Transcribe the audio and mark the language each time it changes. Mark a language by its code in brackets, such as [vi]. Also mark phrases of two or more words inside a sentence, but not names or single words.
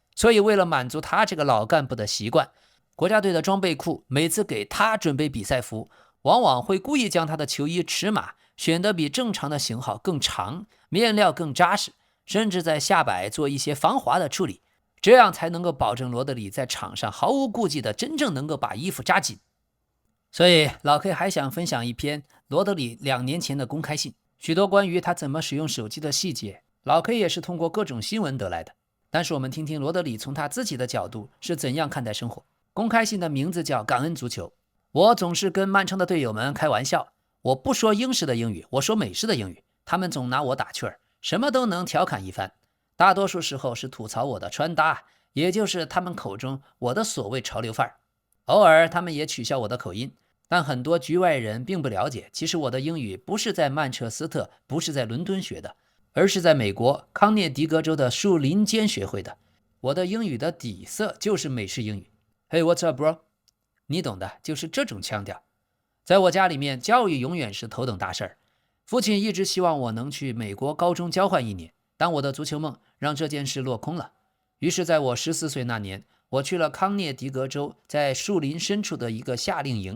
[zh] 所以為了滿足他這個老幹部的習慣，國家隊的裝備庫每次給他準備比賽服，往往會故意將他的球衣尺碼選得比正常的型號更長，面料更扎實，甚至在下擺做一些防滑的處理，這樣才能夠保證羅德里在場上毫無顧忌的真正能夠把衣服扎緊。所以老 K 還想分享一篇羅德里2年前的公開信，許多關於他怎麼使用手機的細節，老 K 也是通過各種新聞得來的。但是我們聽聽羅德里從他自己的角度是怎樣看待生活。公開信的名字叫《感恩足球》。我總是跟曼城的隊友們開玩笑，我不說英式的英語，我說美式的英語，他們總拿我打趣兒，什麼都能調侃一番。大多數時候是吐槽我的穿搭，也就是他們口中我的所謂潮流範兒。偶爾他們也取笑我的口音，但很多局外人並不了解，其實我的英語不是在曼徹斯特，不是在倫敦學的，而是在美国康涅狄格州的树林間學會的。我的英語的底色就是美式英語。 [en] Hey, what's up, bro? [zh] 你懂的，就是這種腔調。在我家裡面，教育永遠是頭等大事兒。父親一直希望我能去美國高中交換1年，但我的足球夢讓這件事落空了。於是在我14歲那年，我去了康涅狄格州在樹林深處的一個夏令營。